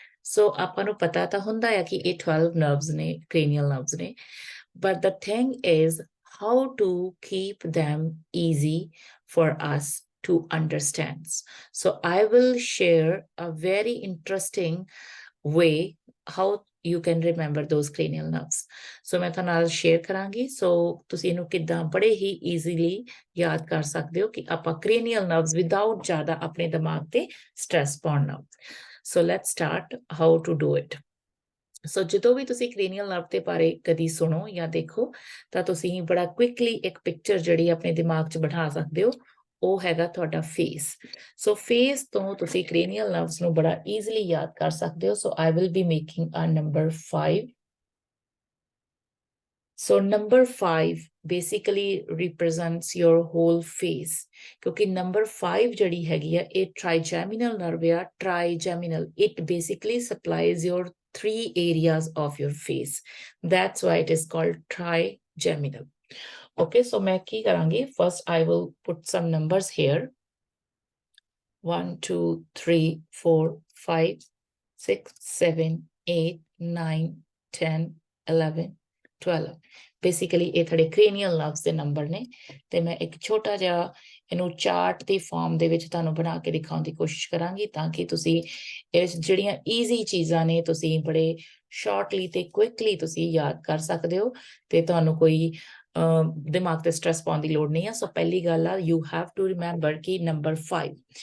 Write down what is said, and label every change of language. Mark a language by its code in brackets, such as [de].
[en] So [pa] ਆਪਾਂ ਨੂੰ ਪਤਾ ਤਾਂ ਹੁੰਦਾ ਹੈ ਕਿ ਇਹ 12 nerves ਨੇ, [en] cranial nerves ਨੇ, but the thing is how to keep them easy for us to understand. So I will share a very interesting way how you can remember those cranial nerves. [pa] So मैं ਤੁਹਾਡੇ ਨਾਲ share ਕਰਾਂਗੀ so ਤੁਸੀਂ ਇਹਨੂੰ ਕਿੱਦਾਂ ਬੜੇ ਹੀ easily ਯਾਦ ਕਰ ਸਕਦੇ ਹੋ ਕਿ ਆਪਾਂ cranial nerves without ਜ਼ਿਆਦਾ ਆਪਣੇ ਦਿਮਾਗ ਤੇ stress ਪਾਉਣਾ। [en] So let's start how to do it. [pa] ਸੋ ਜਦੋਂ ਵੀ ਤੁਸੀਂ ਕ੍ਰੇਨੀਅਲ ਨਰਵ ਦੇ ਬਾਰੇ ਕਦੀ ਸੁਣੋ ਜਾਂ ਦੇਖੋ ਤਾਂ ਤੁਸੀਂ ਬੜਾ ਕੁਇਕਲੀ ਇੱਕ ਪਿਕਚਰ ਜਿਹੜੀ ਆਪਣੇ ਦਿਮਾਗ 'ਚ ਬਿਠਾ ਸਕਦੇ ਹੋ ਉਹ ਹੈਗਾ ਤੁਹਾਡਾ ਫੇਸ। ਸੋ ਫੇਸ ਤੋਂ ਤੁਸੀਂ ਕ੍ਰੇਨੀਅਲ ਨਰਵਸ ਨੂੰ ਬੜਾ ਈਜ਼ੀਲੀ ਯਾਦ ਕਰ ਸਕਦੇ ਹੋ। [en] So I will be making a number 5। So number 5 basically represents your whole face [pa] ਕਿਉਂਕਿ number 5 ਜਿਹੜੀ ਹੈਗੀ ਆ ਇਹ trigeminal nerve ਆ। [en] Trigeminal, it basically supplies your 3 areas of your face. That's why it is called trigeminal. Okay, so [pa] मैं ਕੀ ਕਰਾਂਗੀ [en] first I will put some numbers here. [pa] 1 2 3 4 5 6 7 8 9 10 11 12 basically ਇਹ ਤੁਹਾਡੇ ਕ੍ਰੇਨੀਅਲ ਨਰਵਸ ਦੇ ਨੰਬਰ ਨੇ ਤੇ ਮੈਂ ਇੱਕ ਛੋਟਾ ਜਿਹਾ ਇਹਨੂੰ ਚਾਰਟ ਦੀ ਫਾਰਮ ਦੇ ਵਿੱਚ ਤੁਹਾਨੂੰ ਬਣਾ ਕੇ ਦਿਖਾਉਣ ਦੀ ਕੋਸ਼ਿਸ਼ ਕਰਾਂਗੀ ਤਾਂ ਕਿ ਤੁਸੀਂ ਇਸ ਜਿਹੜੀਆਂ ਈਜ਼ੀ ਚੀਜ਼ਾਂ ਨੇ ਤੁਸੀਂ ਬੜੇ ਸ਼ਾਰਟਲੀ ਤੇ ਕੁਇਕਲੀ ਤੁਸੀਂ ਯਾਦ ਕਰ ਸਕਦੇ ਹੋ ਤੇ ਤੁਹਾਨੂੰ ਕੋਈ ਦਿਮਾਗ ਤੇ ਸਟ੍ਰੈਸ ਪਾਉਣ ਦੀ ਲੋੜ ਨਹੀਂ ਆ। ਸੋ ਪਹਿਲੀ ਗੱਲ ਆ [en] you have to remember [pa] ਕਿ ਨੰਬਰ 5।